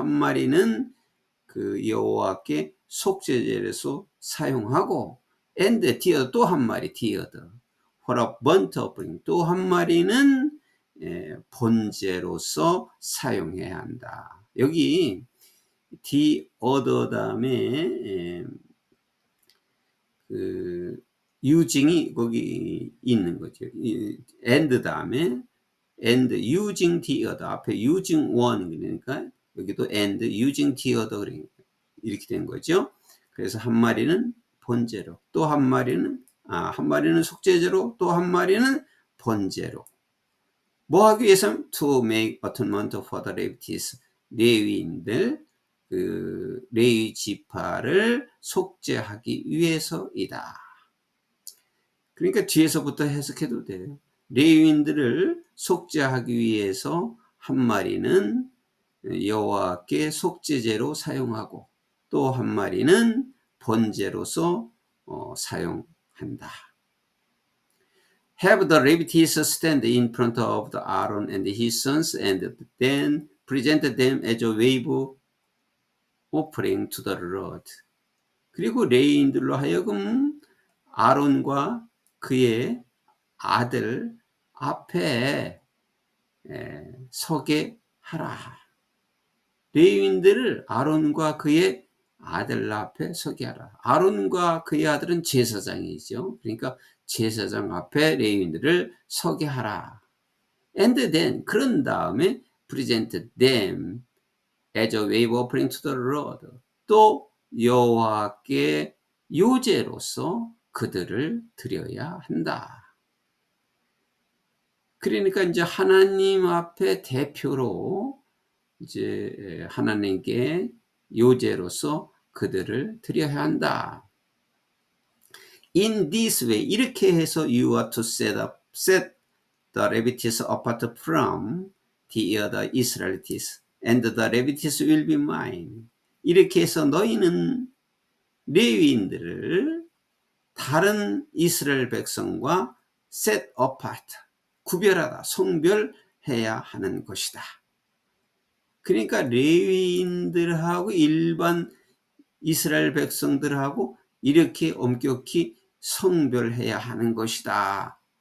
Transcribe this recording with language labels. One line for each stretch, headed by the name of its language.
Korean: 1마리는 그 여호와께 속죄제로서 사용하고,
English: and the other,
Korean: 또 1마리,
English: the other for a burnt offering,
Korean: 또 1마리는 번제로서 사용해야 한다. 여기 the other 다음에 그 using이 거기 있는 거죠. and 다음에
English: and using the other,
Korean: 앞에
English: using one,
Korean: 그러니까 여기도 and using the other, 이렇게 된 거죠. 그래서 1마리는 번제로, 또 1마리는 1마리는 속죄제로, 또 1마리는 번제로. 뭐 하기 위해서?
English: To make atonement for the Levites,
Korean: 레위인들, 그 레위 지파를 속죄하기 위해서이다. 그러니까 뒤에서부터 해석해도 돼요. 레위인들을 속죄하기 위해서 1마리는 여호와께 속죄제로 사용하고, 또 1마리는 번제로서 사용한다.
English: Have the Levites stand in front of the Aaron and his sons, and then present them as a wave offering to the Lord.
Korean: 그리고 레위인들로 하여금 아론과 그의 아들 앞에 서게 하라. 레위인들을 아론과 그의 아들 앞에 서게 하라. 아론과 그의 아들은 제사장이죠. 그러니까 제사장 앞에 레위인들을 서게 하라.
English: And then,
Korean: 그런 다음에
English: present them as a wave offering to the Lord.
Korean: 또 여호와께 요제로서 그들을 드려야 한다. 그러니까 이제 하나님 앞에 대표로 이제 하나님께 요제로서 그들을 드려야 한다.
English: In this way,
Korean: 이렇게 해서
English: you are to set the Levites apart from the other Israelites, and the Levites will be mine.
Korean: 이렇게 해서 너희는 레위인들을 다른 이스라엘 백성과 set apart, 구별하다, 성별해 해야 하는 것이다. 그러니까 레위인들하고 일반 이스라엘 백성들하고 이렇게 엄격히 성별해야 하는 것이다.